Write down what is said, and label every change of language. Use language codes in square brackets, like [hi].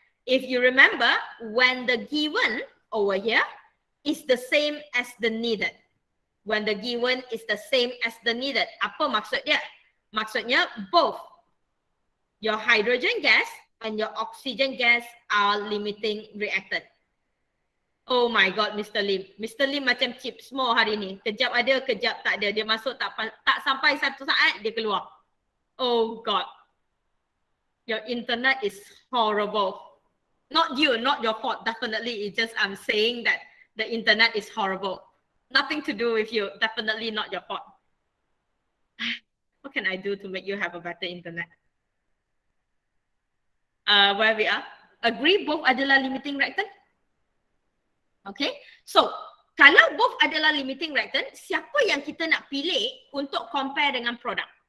[en] If you remember, when the given over here is the same as the needed. When the given is the same as the needed. [ms] Apa maksud dia? [en] Maksudnya both your hydrogen gas and your oxygen gas are limiting reactant. Oh my God, [ms] Mr. Lim. Mr. Lim macam chip semua hari ni. Kejap ada, kejap tak ada. Dia masuk tak sampai satu saat, dia keluar. [en] Oh God. Your internet is horrible. Not you, not your fault. Definitely, it's just I'm saying that the internet is horrible. Nothing to do with you. Definitely not your fault. What can I do to make you have a better internet? Where we are? [ms] Agree both adalah limiting reactant? Okay, so kalau both adalah limiting reactant, siapa yang kita nak pilih untuk compare dengan produk?